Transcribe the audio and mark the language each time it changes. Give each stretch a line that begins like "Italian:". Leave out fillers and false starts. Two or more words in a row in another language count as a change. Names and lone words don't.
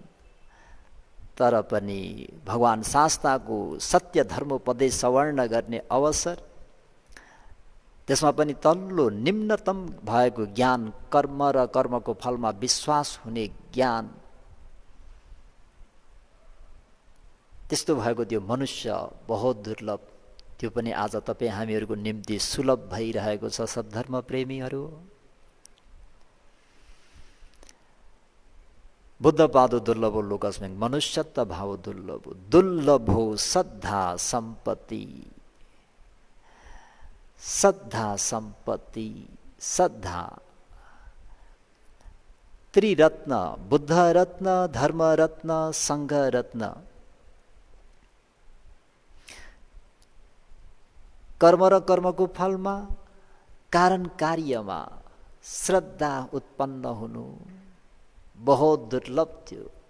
Nepali: तर पनि भगवान शास्ताको सत्य धर्मोपदेश सवर्ण गर्ने अवसर, त्यसमा पनि तल्लो निम्नतम भएको ज्ञान, कर्म र कर्मको फलमा विश्वास हुने ज्ञान, त्यस्तो भएको त्यो मनुष्य बहुत दुर्लभ। त्यो पनि आज तपाईँ हामीहरूको निम्ति सुलभ भइरहेको छ सद्धर्म प्रेमीहरू।
Pali: बुद्ध पादो दुर्लभो लोकस्मिन् मनुष्यत्व भाव दुर्लभो दुर्लभो श्रद्धा सम्पत्ति
Nepali: श्रद्धा सम्पत्ति श्रद्धा त्रिरत्न बुद्ध रत्न धर्म रत्न संघ रत्न कर्म र कर्मको फलमा कारण कार्यमा श्रद्धा उत्पन्न हुनु बहुत दुर्लभ थियो।